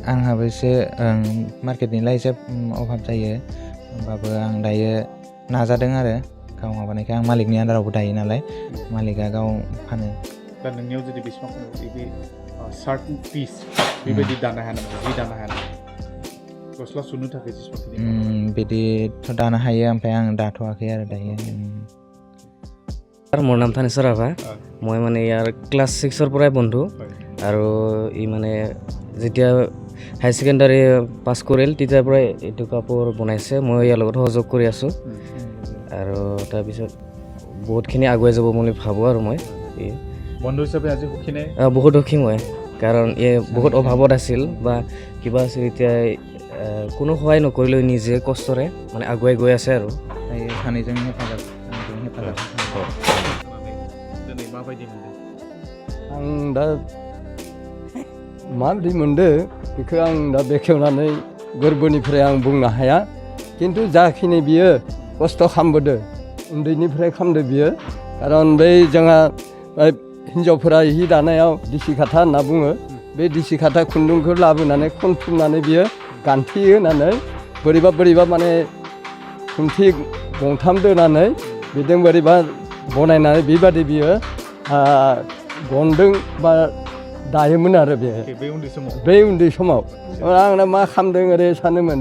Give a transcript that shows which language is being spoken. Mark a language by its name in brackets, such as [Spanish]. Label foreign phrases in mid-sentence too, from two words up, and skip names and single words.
[Bodo] आंहाबो एसे मार्केटनिलाय एसे अभाब जायो होमबाबो आं दायो नाजादों आरो गाव माबानायखाय आं मालिकनि आन्दारावबो दायो नालाय मालिकआ गाव फानो। दा नोंनियाव जुदि बेसेबां बे [English] short piece [Bodo] बेबायदि दानो हाया नामा? जि दानो हाया नामा? गस्ला सुनो थाखाय जेसेबां बिदिथ' दानो हायो ओमफ्राय आं दाथ'वाखै आरो दायो। [Assamese] মোৰ নাম থানেশ্বৰ ৰাভা। মই মানে ইয়াৰ ক্লাছ 6ৰ পৰাই বন্ধু আৰু ই মানে যেতিয়া [English] high secondary [Assamese] পাছ কৰিল তেতিয়াৰ পৰাই এইটো কাপোৰ বনাইছে, মই ইয়াৰ লগত সহযোগ কৰি আছোঁ আৰু তাৰপিছত বহুতখিনি আগুৱাই যাব বুলি ভাবোঁ আৰু মই বন্ধু হিচাপে আজি সুখীনে? বহুত সুখী মই, কাৰণ এই বহুত অভাৱত আছিল বা কিবা আছিল, এতিয়া কোনো সহায় নকৰিলেও নিজে কষ্টৰে মানে আগুৱাই গৈ আছে আৰু [Bodo] सानैजों हेफाजाब दिनै माबायदि मोनदों? आं दा माबायदि मोनदों बेखौ आं दा बेखेवनानै गोरबोनिफ्राय आं बुंनो हाया, खिन्थु जाखिनि बियो खस्थ' खालामबोदों उन्दैनिफ्राय खालामदों बियो, खारन बै जोंहा हिन्जावफोरा हि दानायाव दिसि खाथा होनना बुङो, बे दिसि खाथा खुन्दुंखौ लाबोनानै खनथुमनानै बियो गान्थि होनानै बोरैबा माने खुन्थि गंथाम दोनानै बेजों बोरैबा बनायनानै बेबादि बियो गनदों बा दायोमोन आरो बे उन्दै समाव आंना मा खालामदों ओरै सानोमोन।